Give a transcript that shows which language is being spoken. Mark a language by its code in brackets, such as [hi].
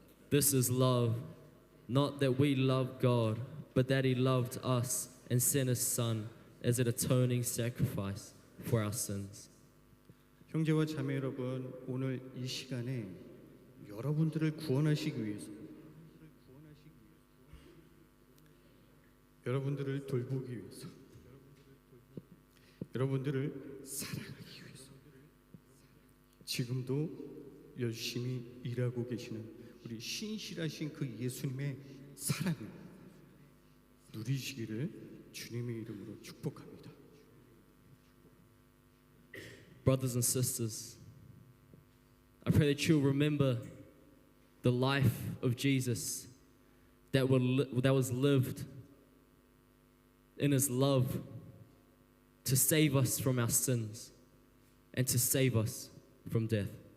[en] This is love, not that we loved God, but that He loved us and sent His Son as an atoning sacrifice for our sins. [ko] 형제와 자매 여러분, 오늘 이 시간에 여러분들을 구원하시기 위해서, 여러분들을 돌보기 위해서, 여러분들을 사랑하기 위해서 지금도 열심히 일하고 계시는 우리 신실하신 그 예수님의 사랑을 누리시기를 주님의 이름으로 축복합니다. [en] Brothers and sisters, I pray that you'll remember the life of Jesus that was lived in His love to save us from our sins and to save us from death.